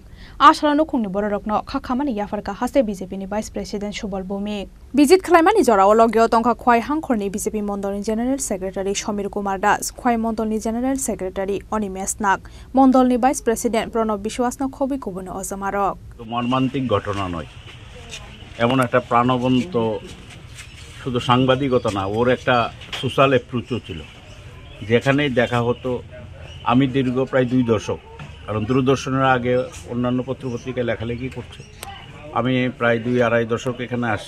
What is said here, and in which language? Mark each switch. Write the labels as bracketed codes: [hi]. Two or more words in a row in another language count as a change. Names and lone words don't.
[trp] Ashalano Kungni Borokno, Kakamani Yafarka Haste BJP ni [en] Vice President [trp] Shobal Bumik. Visit Klamani Zora Ologio Tonka Khoi Hankorni BJP Mondolni [en] General Secretary [trp] Shomir Kumar Das, Khoi Mondolni [en] General Secretary [trp] Oni Mesnak, Mondolni [en] Vice President [trp] Pronob Bishwasna Khobi Kubuno Ozamarok. [bn] মর্মান্তিক ঘটনা নয়, এমন একটা প্রাণবন্ত শুধু সাংবাদিকতা না, ওর একটা [en] social approach [bn] ছিল, যেখানেই দেখা হতো। আমি দীর্ঘ প্রায় 2 দশক, কারণ দূরদর্শনের আগে অন্যান্য পত্রপত্রিকায় লেখালেখি করছে, আমি প্রায় 2-2.5 দশক এখানে আসছি।